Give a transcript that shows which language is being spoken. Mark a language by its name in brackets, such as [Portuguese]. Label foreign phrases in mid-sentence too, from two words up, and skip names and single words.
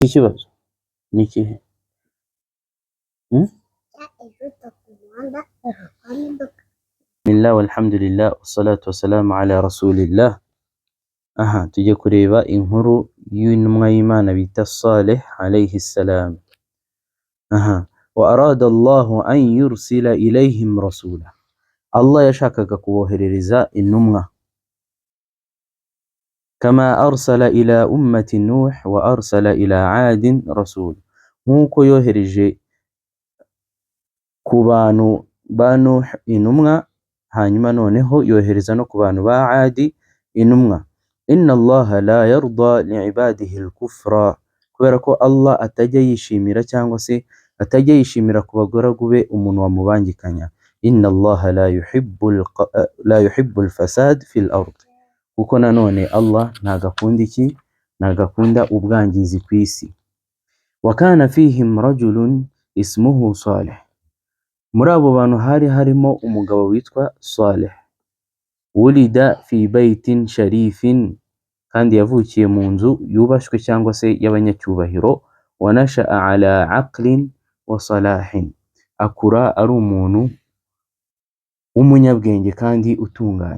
[Kinyarwanda] ikibazo ni ikihe? [Arabic] بسم الله والحمد لله والصلاة والسلام على رسول الله. [Kinyarwanda] Tujye kureba inkuru y'intumwa y'Imana bita Saleh [Arabic] عليه السلام. وأراد الله أن يرسل إليهم رسولا. [Kinyarwanda] Allah yashakaga kuboherereza intumwa. [Arabic] كما أرسل إلى أمة نوح وأرسل إلى عاد رسول. [Kinyarwanda] Nkuko yohereje ku bantu ba Nuh intumwa, hanyuma noneho yohereza no ku bantu ba Adi intumwa. [Arabic] إن الله لا يرضى لعباده الكفر. [Kinyarwanda] Kubera ko Allah atajya yishimira cyangwa se atajya yishimira ku bagaragu be umuntu wamubangikanya. [Arabic] إن الله لا يحب الفساد في الأرض. [Kinyarwanda] Kuko nanone Allah ntagakunda iki? Ntagakunda ubwangizi ku isi. [Arabic] وكان فيهم رجل اسمه صالح. [Kinyarwanda] Muri abo bantu hari harimo umugabo witwa Saleh. [Arabic] ولد في بيت شريف. [Kinyarwanda] Kandi yavukiye mu nzu yubashwe cyangwa se y'abanyacyubahiro. [Arabic] ونشأ على عقل وصلاح. [Kinyarwanda] Akura ari umuntu w'umunyabwenge kandi utunganye.